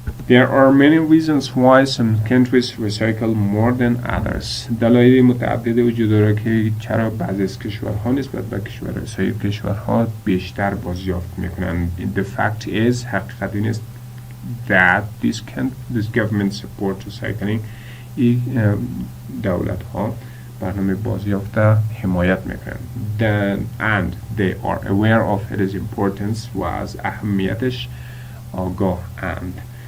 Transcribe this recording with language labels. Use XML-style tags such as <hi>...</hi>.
<en>There are many reasons why some countries recycle more than others.</en> <fa>دلایل متعدد وجود داره که چرا بعضی از کشورها نسبت به کشورها بیشتر بازیافت میکنن.</fa> <en>The fact is</en> <fa>حقیقت این است</fa> <en>that this government support recycling</en> <fa>این دولت ها برنامه بازیافت حمایت میکنن.</fa> <en>And they are aware of its importance</en> <fa>و از اهمیتش آگاه اند.</fa>